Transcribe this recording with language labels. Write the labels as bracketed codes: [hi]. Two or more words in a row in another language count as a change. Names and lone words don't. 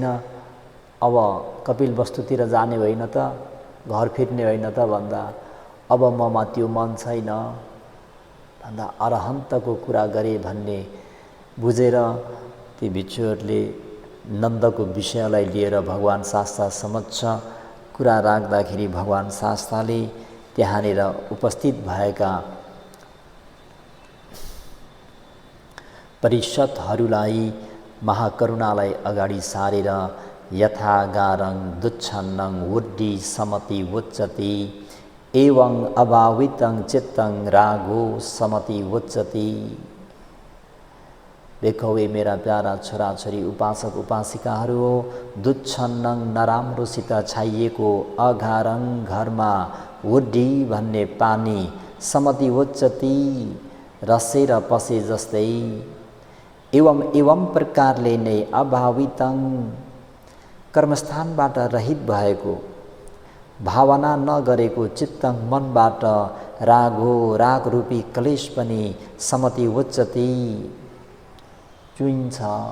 [ne] अब कपिल वस्तुतिर जाने होइन त, घर फिर्ने होइन त भन्दा अब ममा त्यो मन छैन भन्दा अरहन्तको कुरा गरे भन्ने बुझेर ती भिक्षुहरूले नन्दको विषयलाई लिएर भगवान् शास्ता समक्ष कुरा राख्दाखेरि भगवान् शास्ताले त्यहाँनिर उपस्थित भएका परिषदहरूलाई महाकरुणालाई अगाडि सारेर [pi] यथागारं दुच्छन्नं वुड्डी समति उच्चति एवं अभावितं चित्तं रागो समति उच्चति। [hi] देखो वे [ne] मेरा प्यारा छोराछोरी उपासक उपासिकाहरू हो, दुच्छन्नं नराम्रोसित छाइएको अघारङ घरमा वुड्डी भन्ने पानी [pi] समति उच्चति [ne] रसेर पसे जस्तै, एवं प्रकारले नै अभावितं कर्मस्थानबाट रहित भएको भावना नगरेको चित्तं मनबाट राग रूपी क्लेश पनि [pi] समति उच्चति [ne] चुइन्छ।